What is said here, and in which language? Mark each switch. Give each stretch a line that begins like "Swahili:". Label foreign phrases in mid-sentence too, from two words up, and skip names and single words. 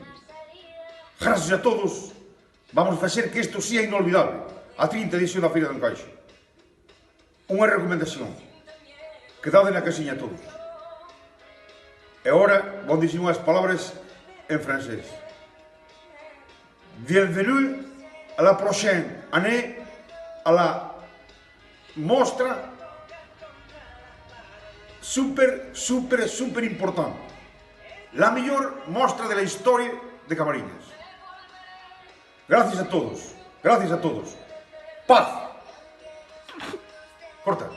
Spanish: Gracias a todos,
Galician: vamos a facer que isto sea inolvidable, a 30 edición da Feira do Encaixo. Unha recomendación, quedade na casiña todos. E agora vou dicir unhas palabras en francés.
French: Bienvenue à la prochaine année à la mostra super importante.
Spanish: La mellor mostra de la historia de Camariñas. Gracias a todos. Gracias a todos. Paz. Corta.